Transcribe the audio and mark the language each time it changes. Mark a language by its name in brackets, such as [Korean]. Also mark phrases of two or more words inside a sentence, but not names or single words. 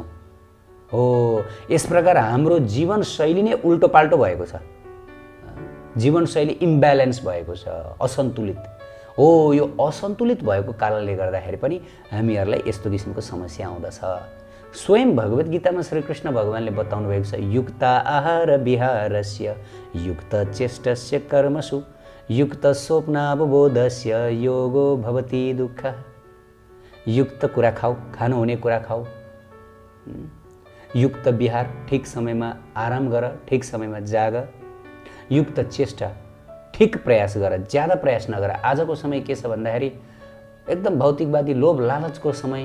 [Nepali] हो, यस प्रकार हाम्रो जीवनशैली नै उल्टो पाल्टो भएको छ। जीवनशैली इम्ब्यालेन्स भएको छ, असन्तुलित हो। यो असन्तुलित भएको कारणले गर्दाखेरि पनि हामीहरूलाई यस्तो किसिमको समस्या आउँदछ। स्वयं भगवत गीतामा श्रीकृष्ण भगवानले बताउनु भएको छ, [Sanskrit] युक्त आहार विहारस्य युक्त चेष्टस्य कर्मसु युक्त स्वप्नावबोधस्य योगो भवति दुःख। [Nepali] युक्त कुरा खाऊ, खानु हुने कुरा खाऊ, युक्त विहार, ठिक समयमा आराम गर, ठिक समयमा जाग, युक्त चेष्टा, ठिक प्रयास गर, ज्यादा प्रयास नगर। आजको समय के छ भन्दाखेरि एकदम भौतिकवादी लोभ लालचको समय।